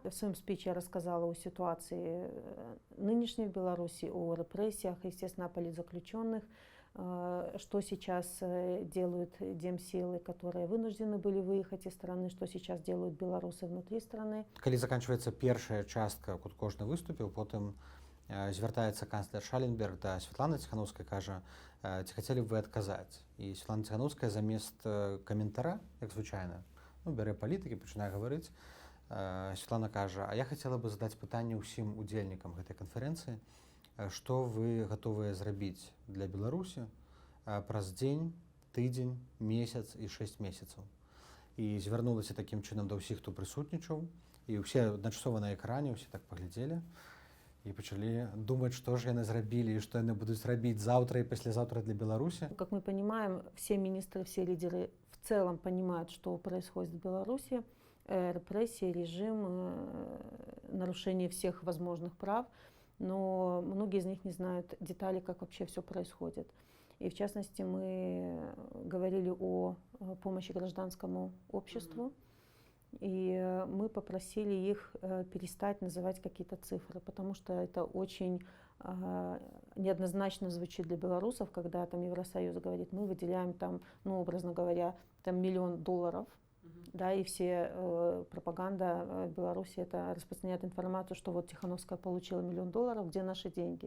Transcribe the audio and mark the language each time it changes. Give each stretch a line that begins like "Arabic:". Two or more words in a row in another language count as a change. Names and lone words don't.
Russian: В своем спиче я рассказала о ситуации нынешней в Беларуси, о репрессиях, естественно, о политзаключенных, что сейчас делают демсилы, которые вынуждены были выехать из страны, что сейчас делают белорусы внутри страны.
Belarusian: Калі
Russian: заканчивается первая
Belarusian: частка, куд кожны
Russian: выступил, потом
Belarusian: звяртаецца канцлер Шаленберг да Светланы Тихановской, кажа, ці хацелі б вы адказаць. І Светлана Тихановская замест каментара, як звычайна, бярэ палітыкі, пачынае гаварыць, Светлана кажа, а я хацела бы задаць пытанне ўсім удзельнікам гэтай канферэнцыі, што вы гатовыя зрабіць для Беларусі праз дзень, тыдзень, месяц і 6 месяцаў. І звярнулася такім чынам да ўсіх, хто прысутнічаў, і ўсе адначасова на экране, ўсе так паглядзелі і пачалі думаць, што ж яны зрабілі і што яны будуць рабіць заўтра і паслязаўтра для Беларусі.
Russian: Как мы понимаем, все министры, все лидеры в целом понимают, что происходит в Беларуси. Репрессии, режим, нарушение всех возможных прав, но многие из них не знают деталей, как вообще все происходит. И в частности, мы говорили о помощи гражданскому обществу, и мы попросили их перестать называть какие-то цифры, потому что это очень неоднозначно звучит для белорусов, когда там Евросоюз говорит, мы выделяем там, ну, образно говоря, там $1 миллион, да, и все пропаганда Беларуси это распространяет информацию, что вот Тихановская получила $1 миллион, где наши деньги.